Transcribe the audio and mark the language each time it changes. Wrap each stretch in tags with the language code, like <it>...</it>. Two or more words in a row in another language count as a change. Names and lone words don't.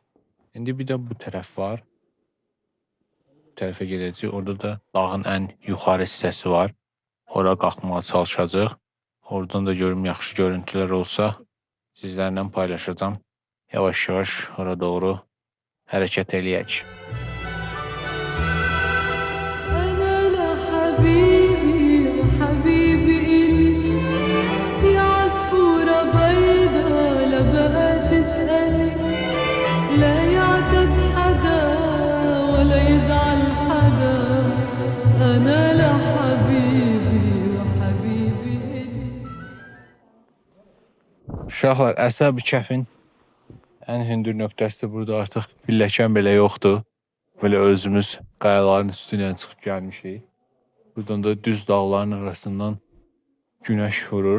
<az>İndi bir də bu tərəf var. Bu tərəfə gedəcək. Orada da dağın ən yuxarı hissəsi var. Ora qalxmağa çalışacaq. Oradan da görüm yaxşı görüntülər olsa sizlərlə paylaşacağım. Yavaş-yavaş ora doğru hərəkət eləyək.</az> <ar>أنا لحبيبي وحبيبي إلي يا عصفورة بيضة لا بقى تسألي لا يعتب حدا ولا يزعل حدا أنا لحبيبي وحبيبي إلي.</ar> <az>Uşaqlar, Əsəb kəfin ən hündür nöqtəsi burada artıq pilləkən belə yoxdur. Belə özümüz qayaların üstündən çıxıb gəlmişik. Buradan da düz dağların arasından günəş vurur.</az>